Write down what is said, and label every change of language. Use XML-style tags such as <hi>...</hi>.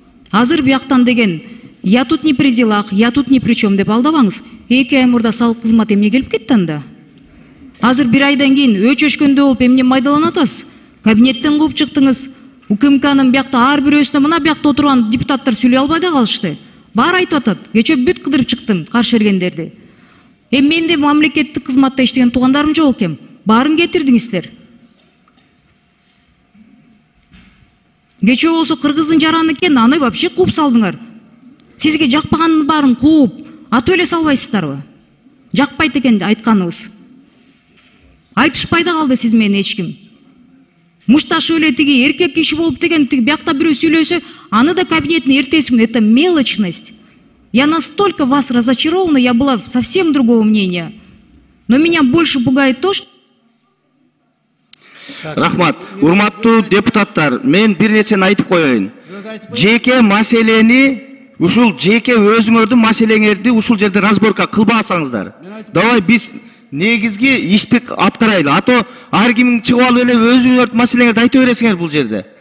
<ky>Азыр бияктан деген</ky> <ru>я тут не при делах, я тут ни при чем</ru> <ky>деп алдабаңыз. 2 ай мурда салык кызмат эмне келип кетти анда? Азыр 1 айдан кийин өчөшкөндө болуп эмне майдаланып атасыз? Кабинеттен кууп чыктыңыз. УКМКнын биякта ар бирөөсүнө мына биякта отурган депутаттар сүйлөй албай да калышты. Баары айтып атат. Кече бүт кыдырып чыктым каршы бергендерди. Менде мамлекеттик кызматта иштеген туугандарым жок экен. Баарын кетирдиңиздер. Кече болсо кыргыздын жараны экен, аны вообще кууп салдыңар. Сизге жакпаганын баарын кууп, атып эле салбайсыздарбы? Жакпайт экен айтканыңыз. Айтышпай да калды сиз менен эч ким. Мушташы эле тиги эркек киши болуп деген тиги биякта бирөө сүйлөсө, аны да кабинеттин эртеси күнү.</ky> <ru>Это мелочность. Я настолько вас разочарована, я была совсем другого мнения. Но меня больше пугает то, что...</ru> <ky>Рахмат. Урматтуу депутаттар, мен бир нерсени айтып коеюн. Жеке маселени, ушул жеке өзүңөрдүн маселеңерди ушул жерде разборка кылбасаңыздар. Давай биз негизги ишти аткарайлы. Ато ар ким чыгып алып эле өзүңөрдүн маселеңерди айтып бересиңер бул жерде.</ky>